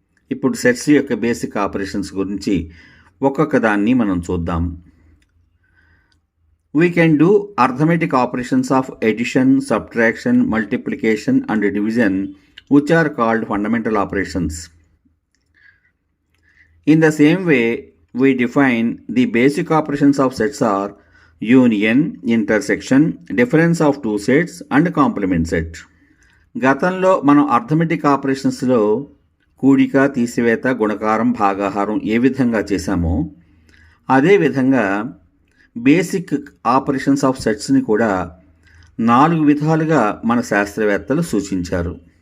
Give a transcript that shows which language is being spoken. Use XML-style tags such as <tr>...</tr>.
<te>ఇప్పుడు సెట్స్ యొక్క basic operations గురించి ఒక్కొక్క దాన్ని మనం చూద్దాం.</te> <en>We can do arithmetic operations of addition, subtraction, multiplication and division which are called fundamental operations. In the same way, we define the basic operations of sets are union, intersection, difference of two sets and complement set.</en> <te>గతంలో మనం arithmetic ఆపరేషన్స్లో కూడిక, తీసివేత, గుణకారం, భాగాహారం ఏ విధంగా చేశామో అదేవిధంగా basic operations of సెట్స్ని కూడా 4 విధాలుగా మన శాస్త్రవేత్తలు సూచించారు.</te>